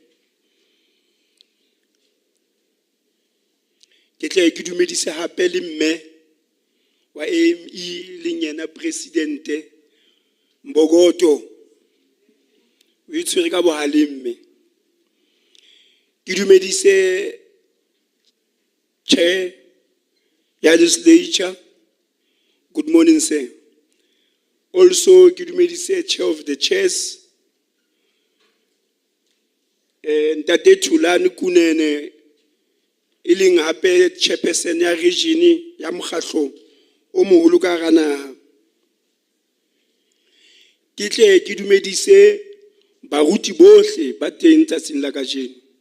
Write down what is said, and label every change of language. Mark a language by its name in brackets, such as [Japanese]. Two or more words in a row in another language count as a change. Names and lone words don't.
[Southern Sotho] ke tle ke dumedise hape le mme wa AME le yena presidente Mbogoto o itshwere ka bohale mme. Ke dumedise chair ya legislature, [English] good morning sir. [Southern Sotho] Also ke dumedise [English] chair of the chairs, [Southern Sotho] Ntate Thulani Kunene e leng hape chairperson ya region ya mokgatlo o moholo ka hara naha. Ke tle ke dumedise baruti bohle ba teng tsatsing la kajeno.